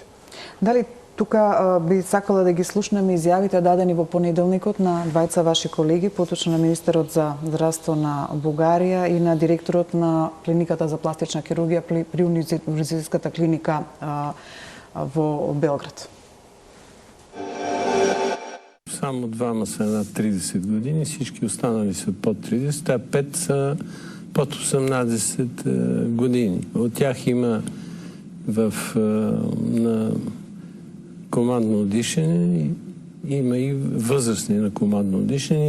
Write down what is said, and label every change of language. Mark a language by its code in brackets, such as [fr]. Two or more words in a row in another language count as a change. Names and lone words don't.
[mk] Дали тука би сакала да ги слушнеме изјавите дадени во понеделникот на двајца ваши колеги, поточно на министерот за здравство на Бугарија и на директорот на клиниката за пластична хирургија при универзитетската клиника во Белград? [bg] Само двама са над 30 години, всички останали са под 30, а 5 са под 18 години. От тях има на командно дишане, има и възрастни на командно дишане.